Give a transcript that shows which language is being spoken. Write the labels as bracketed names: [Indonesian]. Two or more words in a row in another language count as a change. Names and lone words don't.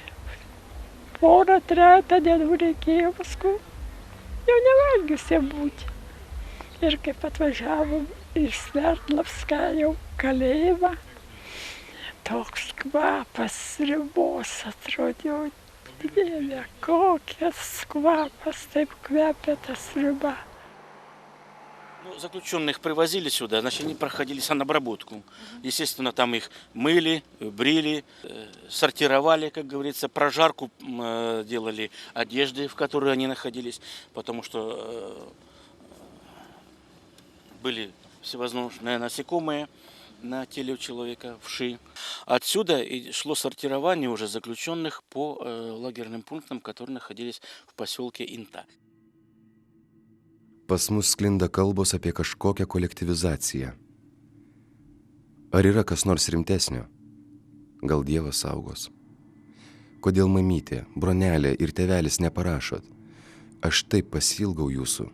[Lithuanian] Porą, trejata dienų reikėjo paskui jau nevalgiusie būti. Ir kaip atvažiavom į Sverdlovską jau kalėjimą, toks kvapas sriubos atrodė, Dieve, kokias kvapas, taip kvepia ta sriuba. [Russian] Заключенных привозили сюда, значит, они проходили санобработку. Естественно, там их мыли, брили, сортировали, как говорится, прожарку делали одежды, в которой они находились, потому что были всевозможные насекомые на теле у человека, вши. Отсюда и шло сортирование уже заключенных по лагерным пунктам, которые находились в поселке Инта. [Lithuanian] Pas mus sklinda kalbos apie kažkokią kolektyvizaciją. Ar yra kas nors rimtesnio? Gal Dievas saugos? Kodėl mamytė, bronelė ir tėvelis neparašot? Aš taip pasilgau jūsų.